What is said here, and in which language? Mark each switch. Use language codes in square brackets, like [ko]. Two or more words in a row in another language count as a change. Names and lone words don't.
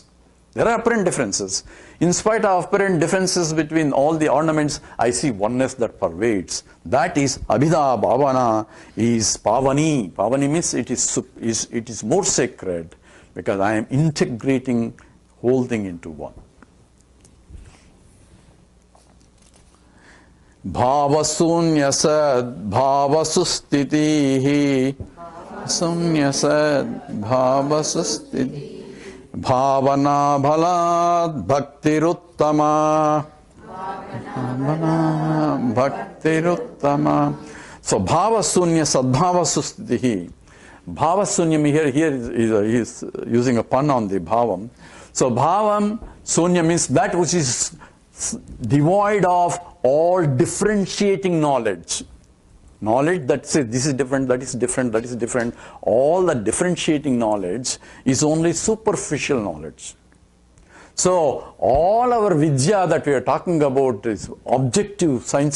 [en] There are apparent differences. In spite of apparent differences between all the ornaments, I see oneness that pervades. That is [sa] अभिदा भावना, [en] is Pavani. Pavani means it is more sacred, because I am integrating whole thing into one. [sa] भावशून्यसद् भावसुस्थितिः शून्यसद् भावसुस्थितिः भावना बलाद् भक्तिरुत्तमा भावना भक्तिरुत्तमा. So भावशून्य सद्भावसुस्थितिः. [en] Bhavasunyam here he is using a pun on the bhavam. So bhavam, sunya means that which is devoid of all differentiating knowledge. Knowledge that says this is different, that is different, that is different. All the differentiating knowledge is only superficial knowledge. So all our vidya that we are talking about is objective sciences.